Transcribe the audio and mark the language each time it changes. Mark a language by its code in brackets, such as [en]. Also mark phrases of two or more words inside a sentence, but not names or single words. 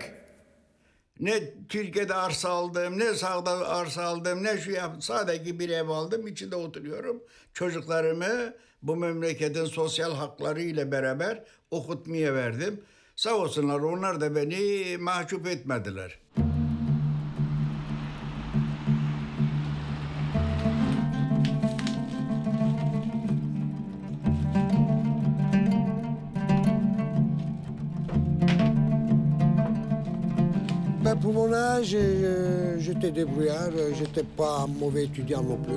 [tr] Ne Türkiye'de arsa aldım, ne sağda arsa aldım, ne şu yaptım. Sadece bir ev aldım, içinde oturuyorum. Çocuklarımı bu memleketin sosyal hakları ile beraber okutmaya verdim. Sağ olsunlar onlar da beni mahcup etmediler. [fr] Pour mon âge, j'étais débrouillard, j'étais pas un mauvais étudiant non plus.